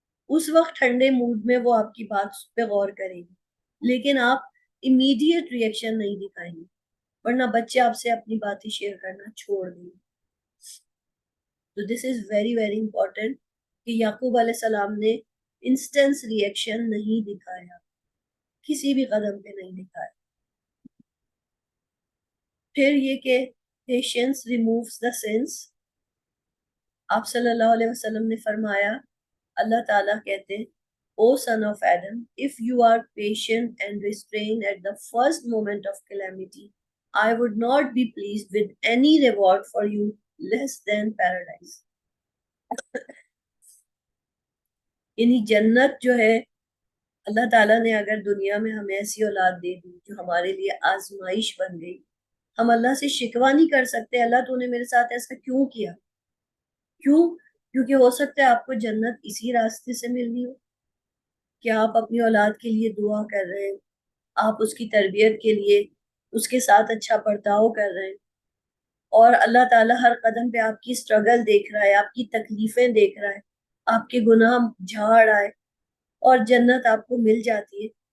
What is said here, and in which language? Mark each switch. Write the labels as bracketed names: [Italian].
[Urdu] اس وقت ٹھنڈے موڈ میں وہ آپ کی بات پہ غور کرے گی, لیکن آپ امیڈیٹ ریئیکشن نہیں دکھائیں گے, ورنہ بچے آپ سے اپنی باتیں شیئر کرنا چھوڑ دیں گے. تو [English] this is very very important [Urdu] کہ یعقوب علیہ السلام نے انسٹنس ریئیکشن نہیں دکھایا, کسی بھی قدم پہ نہیں دکھایا. [English] پھر یہ کہ پیشنس ریمووز دا سینس. [Urdu] آپ صلی اللہ علیہ وسلم نے فرمایا, اللہ تعالیٰ کہتے ہیں [English] O son of Adam, if you are patient and restrained at the first moment of calamity, I would not be pleased with any reward for you less than paradise. [Urdu] یعنی جنت جو ہے اللہ تعالیٰ نے اگر دنیا میں ہمیں ایسی اولاد دے دی جو ہمارے لیے آزمائش بن گئی, ہم اللہ سے شکوہ نہیں کر سکتے اللہ تو نے میرے ساتھ ایسا کیوں کیا, کیوں کیونکہ ہو سکتا ہے آپ کو جنت اسی راستے سے ملنی ہو کہ آپ اپنی اولاد کے لیے دعا کر رہے ہیں، آپ اس کی تربیت کے لیے اس کے ساتھ اچھا برتاؤ کر رہے ہیں، اور اللہ تعالیٰ ہر قدم پہ آپ کی اسٹرگل دیکھ رہا ہے، آپ کی تکلیفیں دیکھ رہا ہے، آپ کے گناہ جھاڑ آئے اور جنت آپ کو مل جاتی ہے.